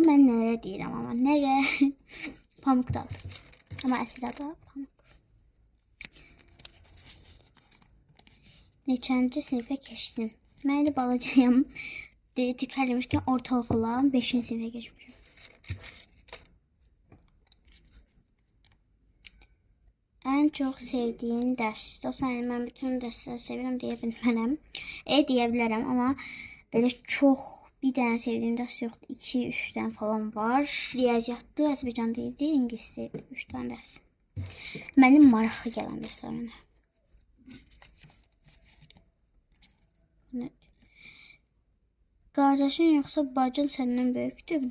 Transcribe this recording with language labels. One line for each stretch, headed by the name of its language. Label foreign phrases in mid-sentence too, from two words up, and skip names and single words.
Azerbaijani: Mən nərə deyirəm amma. Nərə? Pamuk da adı. Amma əsl adı Pamuk. Neçənci sinifə keçdin? Mən elə balacayam. Təkrar demişkən ortaokula 5-ci sinifə keçmişəm.
Turkish: En çok sevdiğin ders.
Azerbaijani: Dostlarım, mən bütün dərsləri sevirəm deyə bilmərəm. Deyə bilərəm, amma belə çox bir dənə sevdiyim dərs yoxdur. 2-3 dənə falan var. Riyaziyyatdır, Azərbaycan diliydi, ingiliscə 3 dənə dərs. Mənim maraqlı gələn dərslərim. Qardaşın yoxsa bacın səndən böyükdür?